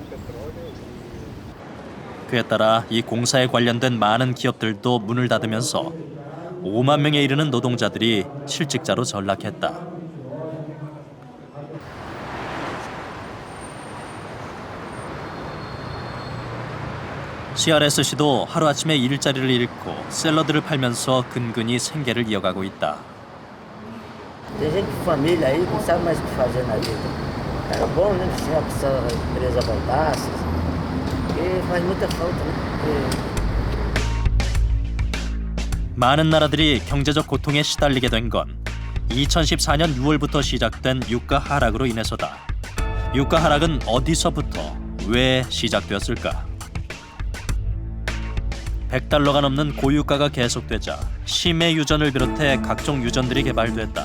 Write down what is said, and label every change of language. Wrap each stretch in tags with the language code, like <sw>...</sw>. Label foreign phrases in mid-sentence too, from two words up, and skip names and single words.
<ko>그에 따라 이 공사에 관련된 많은 기업들도 문을 닫으면서 5만 명에 이르는 노동자들이 실직자로 전락했다. CRSC도 하루아침에 일자리를 잃고 샐러드를 팔면서 근근히 생계를 이어가고 있다.</ko> <pt>Tem gente de família aí que não sabe mais o que fazer na vida. Era bom, né? Se a empresa voltasse, porque faz muita falta, né?</pt> <ko>많은 나라들이 경제적 고통에 시달리게 된 건 2014년 6월부터 시작된 유가 하락으로 인해서다. 유가 하락은 어디서부터 왜 시작되었을까? $100가 넘는 고유가가 계속되자 심해 유전을 비롯해 각종 유전들이 개발됐다.</ko>